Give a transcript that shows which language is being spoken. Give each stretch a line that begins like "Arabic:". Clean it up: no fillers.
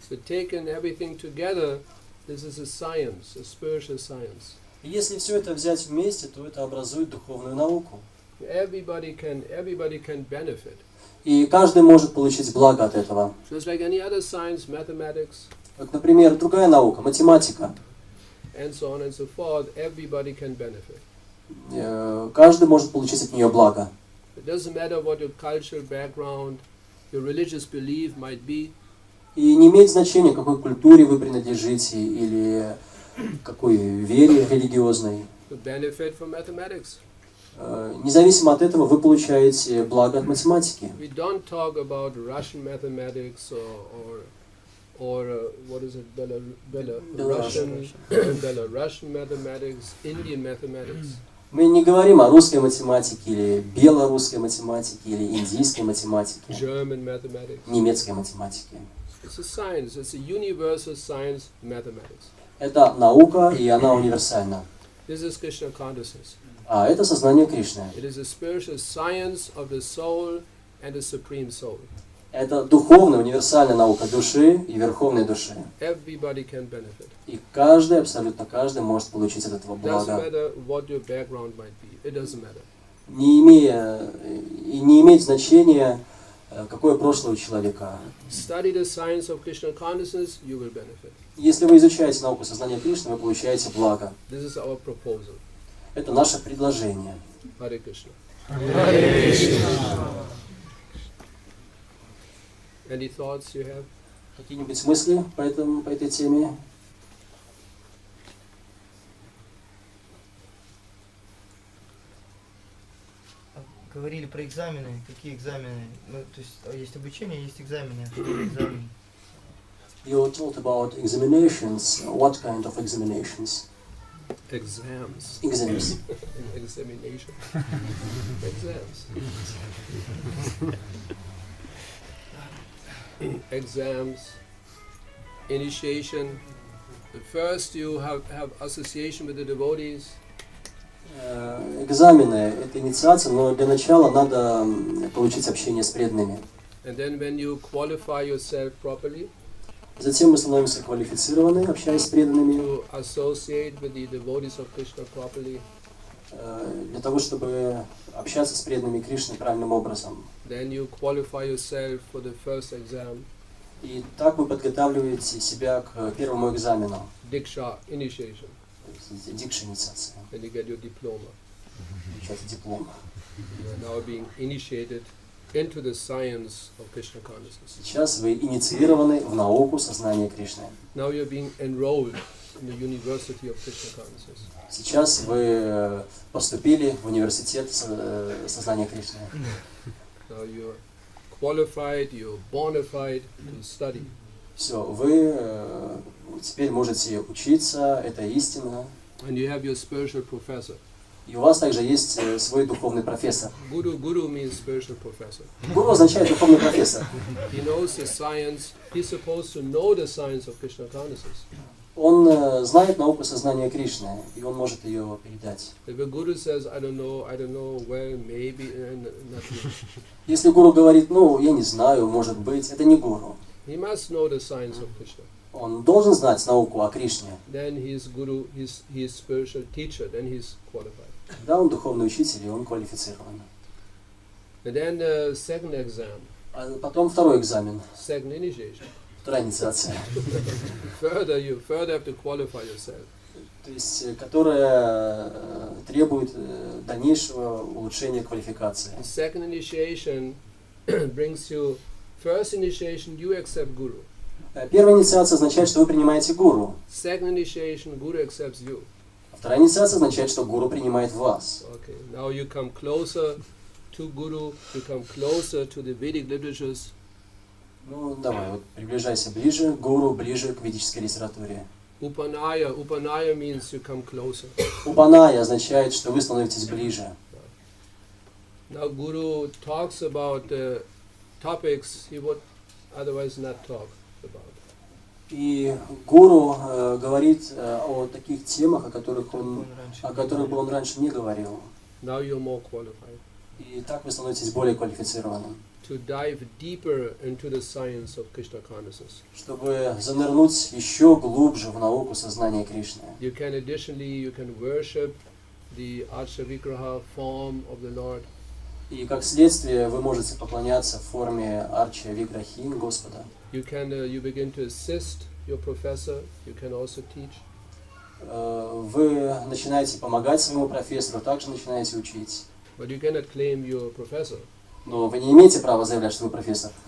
English: So taken everything together, this is a science, a spiritual science.
Russian: И если все это взять вместе, то это образует духовную науку.
English: Everybody can benefit.
Russian: И каждый может получить благо от этого.
English: Just like any other science, mathematics,
Russian: Как, например, другая наука, математика.
English: and so on and so forth, everybody can benefit.
Russian: Каждый может получить от нее благо.
English: It doesn't matter what your cultural background, your religious belief might be.
Russian: И не имеет значения, к какой культуре вы принадлежите или какой вере религиозной.
English: To benefit from mathematics.
Russian: Независимо от этого, вы получаете благо от математики.
English: We don't talk about Russian mathematics or what is it, Belarusian mathematics, Indian mathematics.
Russian: Мы не говорим о русской математике или белорусской математике или индийской математике,
English: German mathematics.
Russian: немецкой математике.
English: It's a science. It's a universal science, mathematics.
Russian: Это наука, и она универсальна.
English: This is Krishna consciousness.
Russian: А это сознание Кришны.
English: It is a spiritual science of the soul and the supreme soul.
Russian: Это духовная, универсальная наука души и верховной души.
English: Everybody can benefit.
Russian: И каждый, абсолютно каждый, может получить от этого
English: Doesn't
Russian: блага.
English: matter what your background might be. It doesn't matter.
Russian: Не имеет значения, какое прошлое у человека.
English: Study the science of Krishna consciousness, you will benefit.
Russian: Если вы изучаете науку сознания Кришны, вы получаете благо.
English: This is our proposal.
Russian: Это наше предложение.
English: Hare Krishna.
Russian: Hare Krishna.
English: Any thoughts you have?
Russian: Какие-нибудь мысли по этой теме? Говорили про экзамены. Какие экзамены? Ну, то есть обучение, есть экзамены. Что экзамены?
English: You talked about examinations. What kind of examinations? Exams. Exams. Examination. Exams. Exams. Initiation. First you have association with the devotees.
Russian: Экзамены – это инициация, но для начала надо получить общение с преданными.
English: And then when you qualify yourself properly,
Russian: Затем мы становимся квалифицированы, общаясь с преданными,
English: to associate with the devotees of Krishna properly,
Russian: для того, чтобы общаться с преданными Кришны правильным образом.
English: then you qualify yourself for the first exam,
Russian: И так вы подготавливаете себя к первому экзамену,
English: Diksha, initiation,
Russian: дикша инициация,
English: then you get your diploma.
Russian: получаете диплом.
English: You are now being initiated into the science of Krishna consciousness.
Russian: Сейчас вы инициированы в науку сознания Кришны.
English: Now you are being enrolled in the University of Krishna consciousness.
Russian: Сейчас вы поступили в университет сознания Кришны.
English: Now you're qualified, you're bona fide to study.
Russian: Все, вы теперь можете учиться, это истина.
English: And you have your spiritual professor.
Russian: И у вас также есть свой духовный профессор.
English: Guru means spiritual professor.
Russian: Гуру означает духовный профессор.
English: He knows the science. He's supposed to know the science of Krishna consciousness.
Russian: Он знает науку сознания Кришны, и он может ее передать.
English: If a guru says, I don't know, well, maybe, not really.
Russian: Если гуру говорит, ну, я не знаю, может быть, это не гуру.
English: He must know the science of Krishna.
Russian: Он должен знать науку о Кришне.
English: Then he's guru, he's spiritual teacher, then he's qualified.
Russian: Да, он духовный учитель, и он квалифицирован.
English: And then the second exam.
Russian: А потом второй экзамен,
English: Second initiation.
Russian: вторая инициация.
English: Further you have to qualify yourself.
Russian: То есть, которая требует дальнейшего улучшения квалификации.
English: The second initiation brings you. First initiation, you accept guru.
Russian: Первая инициация означает, что вы принимаете гуру.
English: Second initiation, guru accepts you.
Russian: Вторая инициация означает, что гуру принимает вас.
English: Okay, now you come closer to guru, you come closer to the Vedic literatures.
Russian: Ну, давай, вот приближайся ближе к гуру, ближе к ведической литературе.
English: Upanaya means you come closer.
Russian: Упаная означает, что вы становитесь ближе.
English: Now guru talks about the topics he would otherwise not talk about.
Russian: И гуру говорит о таких темах, о которых бы он раньше не говорил.
English: Now you're more qualified.
Russian: И так вы становитесь более квалифицированным.
English: To dive deeper into the science of Krishna consciousness.
Russian: Чтобы занырнуть еще глубже в науку сознания Кришны.
English: You can worship the Archa Vigraha form of the Lord.
Russian: И как следствие вы можете поклоняться в форме Арча Виграхи Господа.
English: You begin to assist your professor. You can also teach.
Russian: Вы начинаете помогать своему профессору, также начинаете учить.
English: But you cannot claim you're a professor.
Russian: Но вы не имеете права заявлять, что вы профессор.